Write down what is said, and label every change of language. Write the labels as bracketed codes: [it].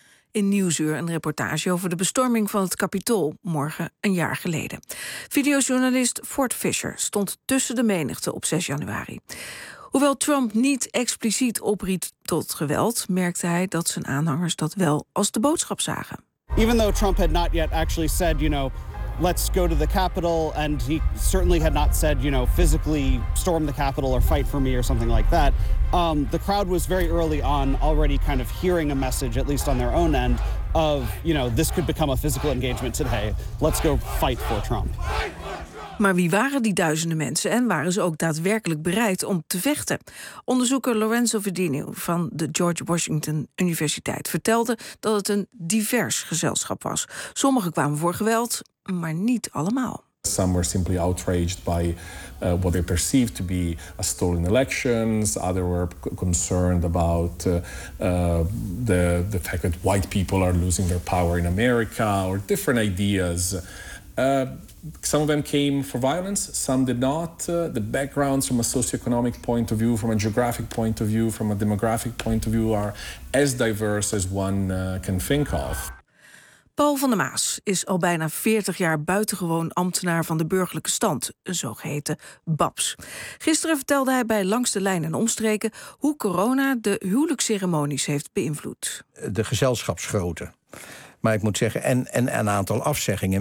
[nl] In Nieuwsuur een reportage over de bestorming van het Capitool, morgen 1 jaar geleden. Videojournalist Ford Fisher stond tussen de menigte op 6 januari. Hoewel Trump niet expliciet opriep tot geweld, merkte hij dat zijn aanhangers dat wel als de boodschap zagen. [en] Even though Trump had not yet actually said, you know, let's go to the Capitol, and he certainly had not said, you know, physically storm the Capitol or fight for me or something like that. The crowd was very early on already kind of hearing a message, at least on their own end, of, you know, this could become a physical engagement today. Let's go fight for Trump. [nl] Maar wie waren die duizenden mensen en waren ze ook daadwerkelijk bereid om te vechten? Onderzoeker Lorenzo Verdino van de George Washington Universiteit vertelde dat het een divers gezelschap was. Sommigen kwamen voor geweld, maar niet allemaal. [en] Some were simply outraged by what they perceived to be a stolen elections. Others were concerned about the fact that white people are losing their power in America or different ideas. Some of them came for violence, some did not. The backgrounds from a socioeconomic point of view, from a geographic point of view, from a demographic point of view are as diverse as one can think of. [nl] Paul van der Maas is al bijna 40 jaar buitengewoon ambtenaar van de burgerlijke stand, een zogeheten BABS. Gisteren vertelde hij bij Langs de Lijn en Omstreken hoe corona de huwelijksceremonies heeft beïnvloed. De gezelschapsgrootte. Maar ik moet zeggen, en een aantal afzeggingen.